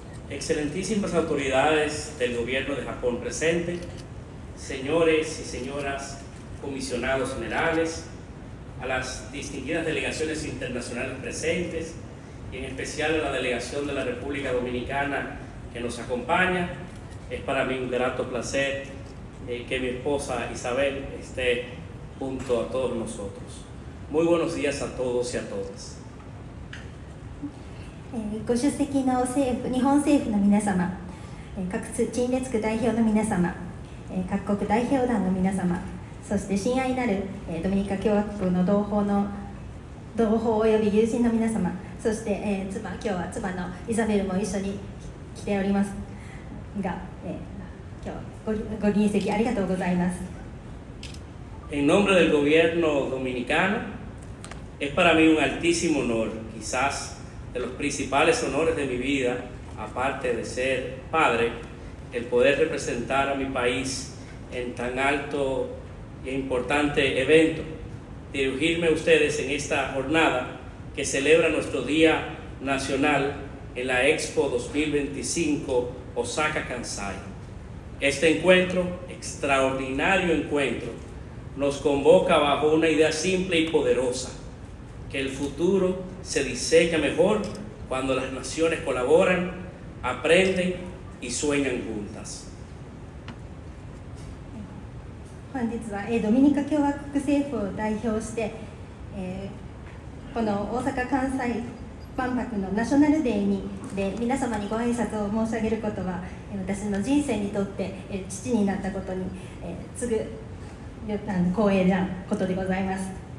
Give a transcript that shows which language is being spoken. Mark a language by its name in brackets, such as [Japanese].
[Spanish] Excelentísimas autoridades del gobierno de Japón presente, señores y señoras comisionados generales, a las distinguidas delegaciones internacionales presentes y en especial a la delegación de la República Dominicana que nos acompaña. Es para mí un grato placer que mi esposa Isabel esté junto a todos nosotros. Muy buenos días a todos y a todas. [Japanese] ご出席の日本政府の皆様、各陳列区代表の皆様、各国代表団の皆様、そして親愛なるドミニカ共和国の同胞および友人の皆様、そして今日は妻のイザベルも一緒に来ておりますが、今日ご臨席ありがとうございます。 [Spanish] En nombre del gobierno dominicano, es para mí un altísimo honor, quizás de los principales honores de mi vida, aparte de ser padre, el poder representar a mi país en tan alto e importante evento, dirigirme a ustedes en esta jornada que celebra nuestro Día Nacional en la Expo 2025 Osaka Kansai. Este encuentro, extraordinario encuentro, nos convoca bajo una idea simple y poderosa, que el futuro se diseña mejor cuando las naciones colaboran, aprenden y sueñan juntas. [Japanese] 本日はドミニカ共和国政府を代表して、この大阪・関西万博のナショナルデーで皆様にご挨拶を申し上げることは、私の人生にとって父になったことに次ぐ光栄なことでございます。